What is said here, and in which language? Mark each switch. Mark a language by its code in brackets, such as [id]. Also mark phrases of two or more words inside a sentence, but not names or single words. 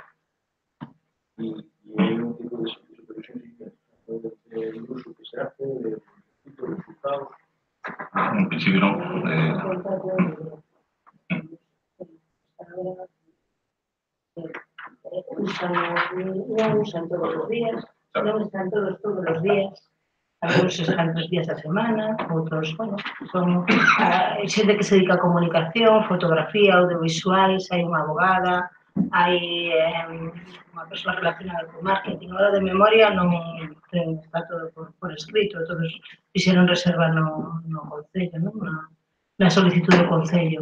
[es] Y hay un tipo de supervisión del uso que se hace, del tipo de resultados. En principio no. Usan todos los días, non están todos los días. Algunos están [gl] 3 días a semana, outros, son xente que se dedica a comunicación, fotografía, audiovisuais, hai unha abogada, hai unha persoa relacionada con marketing. [es] Ahora de memoria [gl] non está todo por escrito, todos fixeron reserva no Concello, na solicitud do Concello.